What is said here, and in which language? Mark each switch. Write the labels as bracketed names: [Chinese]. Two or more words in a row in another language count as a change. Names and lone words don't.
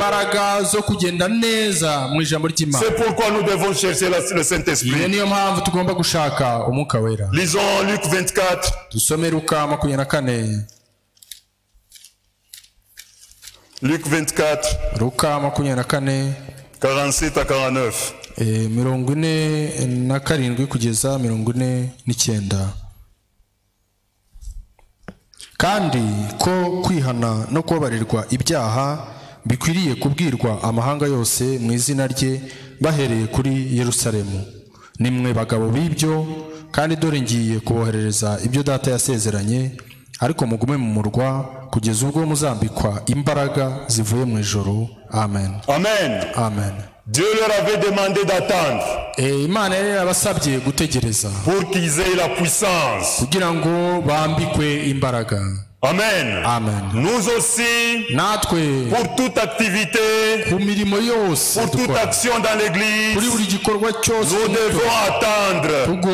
[French] C'est pourquoi nous devons chercher le Saint-Esprit. Lisons Luc 24. Luc 24. 47 à 49. [Kinyarwanda] 47 kugeza 49. Kandi ko kwihana no kubabarirwa ibyaha bikwiriye kubwirwa amahanga yose mu izina rye bahereye kuri Yerusalemu. Nimwe bagabo b'ibyo, kandi dore ngiye kuboherereza ibyo data yasezeranye, ariko mugume mu murwa kugeza ubwo muzambikwa imbaraga zivuye mu ijuru. Amen. Amen. Amen. [French] Dieu leur avait demandé d'attendre pour qu'ils aient la puissance. Amen. Amen. Nous aussi, pour toute activité, pour toute action dans l'église, nous devons attendre.